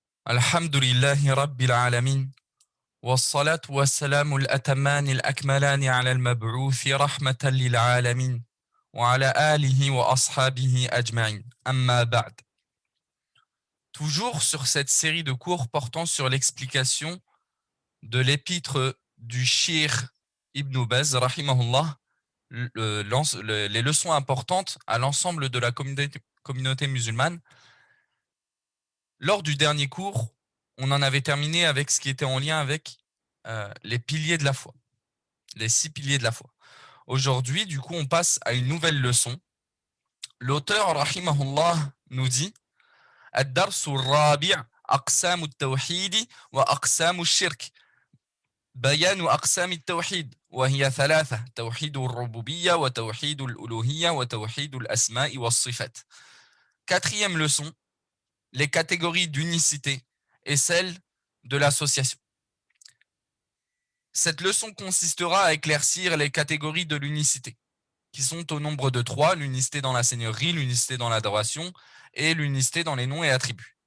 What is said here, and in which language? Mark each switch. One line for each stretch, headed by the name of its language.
Arabic: الحمد لله رب العالمين والصلاة والسلام الأتمان الأكملان على المبعوث رحمة للعالمين وعلى آله وأصحابه أجمعين. أما بعد.
French: Toujours sur cette série de cours portant sur l'explication de l'épître du Cheikh Ibn Baz, rahimahullah, les leçons importantes à l'ensemble de la communauté musulmane. Lors du dernier cours, on en avait terminé avec ce qui était en lien avec les piliers de la foi, les 6 piliers de la foi. Aujourd'hui, du coup, on passe à une nouvelle leçon. L'auteur, rahimahullah, nous dit
Arabic: الدرس الرابع أقسام التوحيد وأقسام الشرك بيان أقسام التوحيد وهي 3 توحيد الربوبية وتوحيد الألوهية وتوحيد الأسماء والصفات.
French: 4e leçon, les catégories d'unicité et celles de l'association. Cette leçon consistera à éclaircir les catégories de l'unicité, qui sont au nombre de 3, l'unicité dans la seigneurie, l'unicité dans l'adoration et l'unicité dans les noms et attributs.